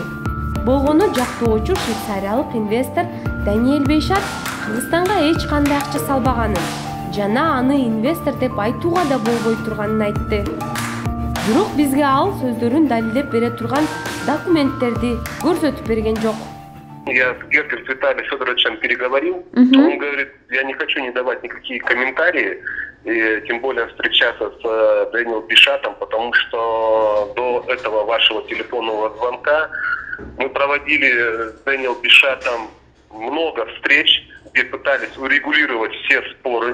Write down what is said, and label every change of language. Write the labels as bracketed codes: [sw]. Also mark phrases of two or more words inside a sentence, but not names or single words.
[ky] Болгону жактоочу швейцариялык инвестор Даниэль Бейшат Кыргызстанга эч кандай акча салбаганын жана аны инвестор деп айтууга да болбой турганын айтты. Бирок бизге ал сөздөрүн далилдеп бере турган документтерди көрсөтүп берген жок. [ru] Я с Гергером Виталием Федоровичем переговорил. Он говорит, я не хочу не давать никакие комментарии, и тем более встречаться с Дэниелом Бишатом, потому что до этого вашего телефонного звонка мы проводили с Дэниелом Бишатом много встреч, где пытались урегулировать все споры.